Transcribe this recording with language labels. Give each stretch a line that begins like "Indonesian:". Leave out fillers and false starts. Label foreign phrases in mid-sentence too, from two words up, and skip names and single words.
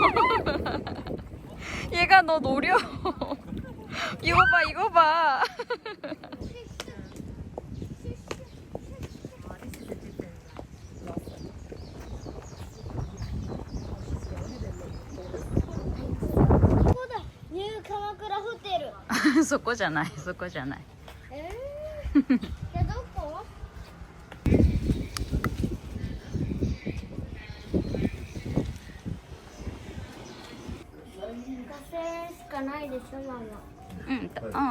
Korean: 얘가 너 노려. 이거 봐, 이거 봐. 뉴 鎌倉 호텔.
Japanese: そこじゃない、そこじゃない。どこ5000円しかないでしょママ。